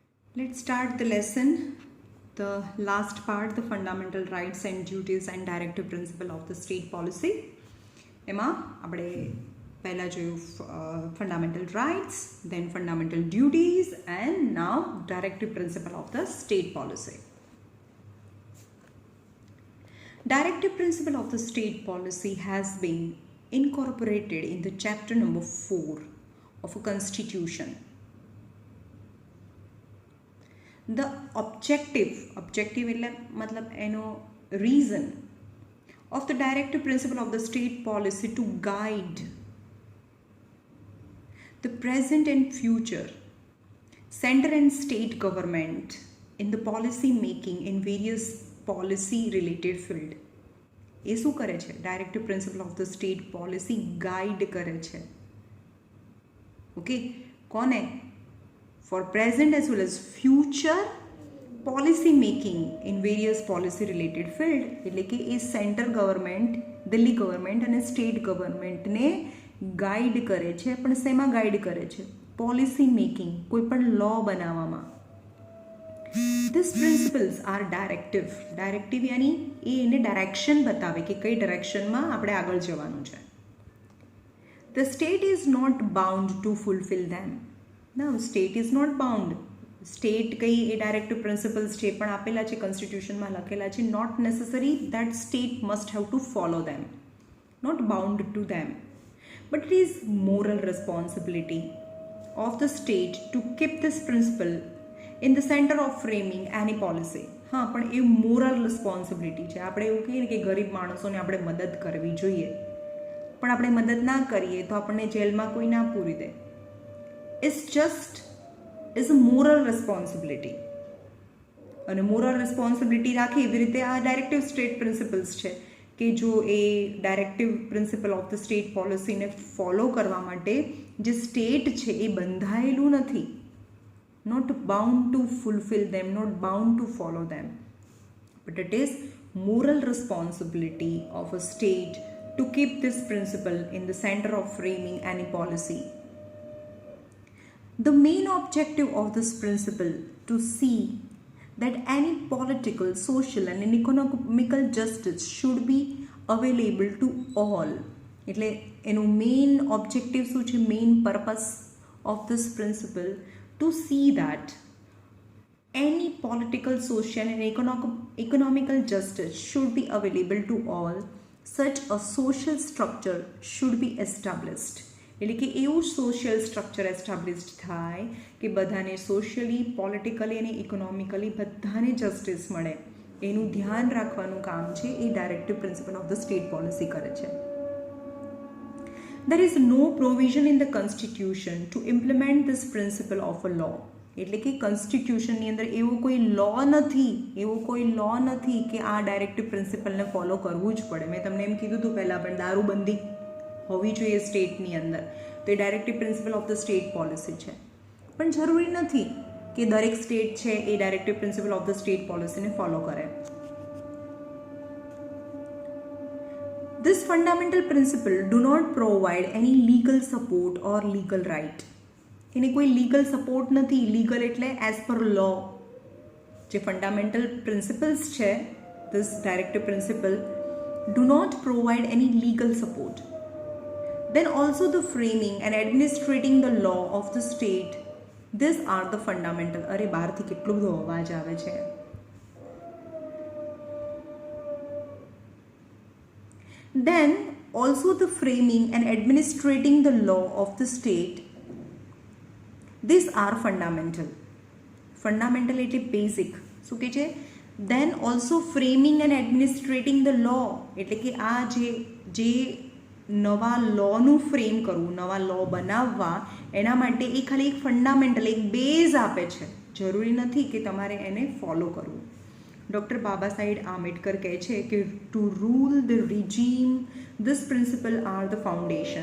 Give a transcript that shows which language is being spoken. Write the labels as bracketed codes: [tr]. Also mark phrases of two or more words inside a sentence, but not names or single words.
[en] Let's start the lesson. The last part, the fundamental rights and duties and directive principle of the state policy. [gu] એમાં આપણે પહેલાં જોયું [en] fundamental rights, then fundamental duties, and now directive principle of the state policy. Directive principle of the state policy has been incorporated in the chapter number 4 of a constitution. The objective [gu] એટલે મતલબ એનો [en] reason of the directive principle of the state policy to guide the present and future center and state government in the policy making in various policy related field. [gu] એ શું કરે છે? [en] Directive Principle of the State Policy guide [gu] કરે છે. ઓકે, કોને? [en] For present as well as future policy making in various policy related field. [gu] એટલે કે એ [en] centre government, [gu] દિલ્હી ગવર્મેન્ટ અને [en] state governmentને [gu] ગાઈડ કરે છે. પણ શેમાં ગાઈડ કરે છે? [en] policy making, [gu] કોઈ પણ લો બનાવવામાં. [en] These principles are directive. [gu] ડાયરેક્ટિવ યાની એ એને ડાયરેક્શન બતાવે કે કઈ ડાયરેક્શનમાં આપણે આગળ જવાનું છે. [en] The state is not bound to fulfill them. Now, state is not bound. [gu] સ્ટેટ કઈ એ [en] directive principles [gu] છે પણ આપેલા છે, કોન્સ્ટિટ્યુશનમાં લખેલા છે. [en] Not necessary that state must have to follow them, not bound to them, but it is moral responsibility of the state to keep this principle in the centre of framing any policy. [gu] હા, પણ એ [en] moral responsibility [gu] છે. આપણે એવું કહીએ ને કે ગરીબ માણસોને આપણે મદદ કરવી જોઈએ, પણ આપણે મદદ ના કરીએ તો આપણને જેલમાં કોઈ ના પૂરી દે. [en] It's just is a moral responsibility. [gu] અને [en] moral responsibility [gu] રાખે એવી રીતે આ [en] directive state principles [gu] છે કે જો એ [en] Directive Principle of the State Policyને [gu] ફોલો કરવા માટે જે સ્ટેટ છે એ બંધાયેલું નથી, [en] Not bound to fulfil them, not bound to follow them, but it is moral responsibility of a state to keep this principle in the center of framing any policy. The main objective of this principle to see that any political, social and economical justice should be available to all. [gu] એટલે એનું [en] main objective [gu] શું છે? [en] Main purpose of this principle to see that any political, social and economical justice should be available to all. Such a social structure should be established. [gu] એટલે કે એવું [en] social structure established [gu] થાય કે બધાને સોશિયલી, પોલિટિકલી અને ઇકોનોમિકલી બધાને જસ્ટિસ મળે. એનું ધ્યાન રાખવાનું કામ છે એ [en] Directive Principle of the State Policy [gu] કરે છે. [en] There is no provision in the constitution to implement this principle of a law. [gu] એટલે કે કોન્સ્ટિટ્યુશનની અંદર એવો કોઈ લો નથી કે આ [en] directive principleને [gu] ફોલો કરવું જ પડે. મેં તમને એમ કીધું હતું પહેલાં પણ દારૂબંધી હોવી જોઈએ સ્ટેટની અંદર, તો એ [en] Directive Principle of the State Policy [gu] છે. પણ જરૂરી નથી કે દરેક સ્ટેટ છે એ [en] Directive Principle of the State Policyને follow [gu] કરે. [en] This fundamental principle do not provide any legal support or legal right. [gu] એને કોઈ [en] legal support [gu] નથી. લીગલ એટલે [en] as per law. જે fundamental principles છે, this directive principle do not provide any legal support. Then also the framing and administrating the law of the state, these are the fundamental. [gu] અરે બહારથી કેટલો બધો અવાજ આવે છે. [en] Then also the framing and administrating the law of the state, these are fundamental. [gu] Fundamental એટલે બેઝિક. શું કહે છે? [en] Then also framing and administrating the law, [gu] એટલે કે આ જે નવા લોનું ફ્રેમ કરવું, નવા લો બનાવવા, એના માટે એ ખાલી એક ફંડામેન્ટલ, એક બેઝ આપે છે. જરૂરી નથી કે તમારે એને ફોલો કરવું. ડૉક્ટર બાબા સાહેબ આંબેડકર કહે છે કે [en] to rule the regime this principle are the foundation.